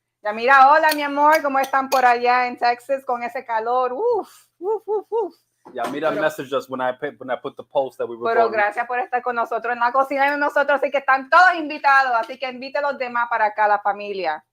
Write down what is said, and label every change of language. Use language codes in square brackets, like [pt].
[es] Yamira, hola mi amor, ¿cómo están por allá en Texas con ese calor? Uf. [en] Yamira messaged us when I put the post that we were. [es] Pero gracias por estar con nosotros en la cocina de nosotros, así que están todos invitados, así que invite a los demás para acá, la familia.